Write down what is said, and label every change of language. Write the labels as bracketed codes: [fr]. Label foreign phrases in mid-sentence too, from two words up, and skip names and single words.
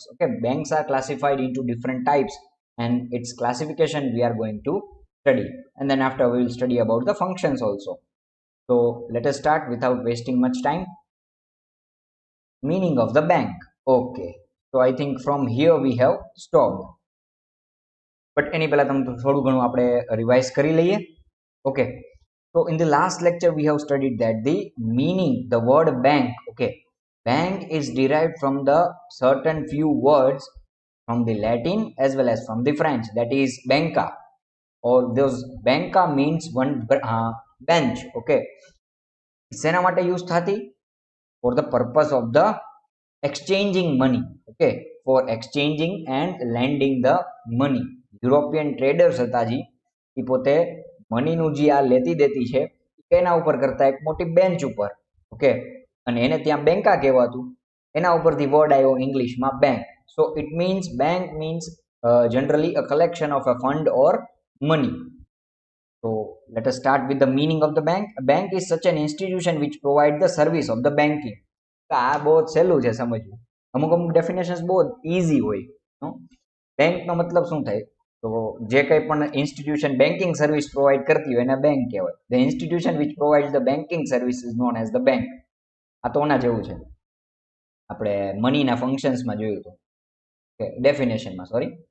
[en] Okay, banks are classified into different types, and its classification we are going to study. And then after we will study about the functions also. So let us start without wasting much time. Meaning of the bank. Okay. So I think from here we have stopped. [gu] But એની પહેલા તમે થોડું ઘણું આપણે રિવાઇઝ કરી લઈએ. [en] Okay. So in the last lecture, we have studied that the meaning, the word bank, okay, bank is derived from the certain few words from the Latin as well as from the French, that is banca, or those banca means one bench, okay. [gu] શેના માટે યુઝ થતી? [en] For the purpose of the exchanging money, okay, for exchanging and lending the money. European traders [gu] હતા જી, એ પોતે મનીનું જે આ લેતી દેતી છે એના ઉપર કરતા એક મોટી બેન્ચ ઉપર, ઓકે, અને એને ત્યાં બેંકા કહેવાતું, એના ઉપરથી વર્ડ આવ્યો ઇંગ્લિશમાં બેંક. [en] so it means bank means generally a collection of a fund or money. So let us start with the meaning of the bank. A bank is such an institution which provides the service of the banking. [gu] આ બહુ સહેલું છે સમજવું. અમુક અમુક ડેફિનેશન્સ બહુ ઇઝી હોય. બેંકનો મતલબ શું થાય? તો જે કંઈ પણ [en] institution banking service provide [gu] કરતી હોય એને બેંક કહેવાય. [en] the institution which provide the banking service is known as the bank. [gu] આ તો ઓના જેવું છે, આપણે મનીના ફંક્શન્સમાં જોયું હતું, ડેફિનેશનમાં, સોરી.